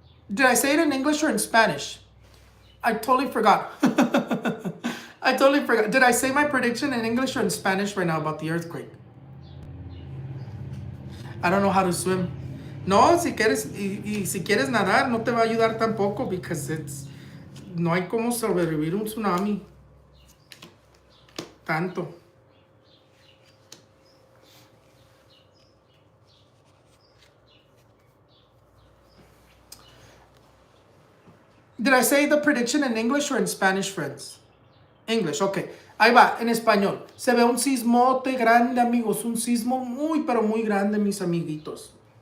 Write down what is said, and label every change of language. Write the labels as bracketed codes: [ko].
[en] Did I say it in English or in Spanish? I totally forgot. I totally forgot. Did I say my prediction in English or in Spanish right now about the earthquake? I don't know how to swim. [es] No, si quieres, y si quieres nadar, no te va a ayudar tampoco, because no hay como sobrevivir un tsunami. Tanto. [en] Did I say the prediction in English or in Spanish, friends? English, ok. [es] Ahí va, en español. Se ve un sismote grande, amigos. Un sismo muy, pero muy grande, mis amiguitos.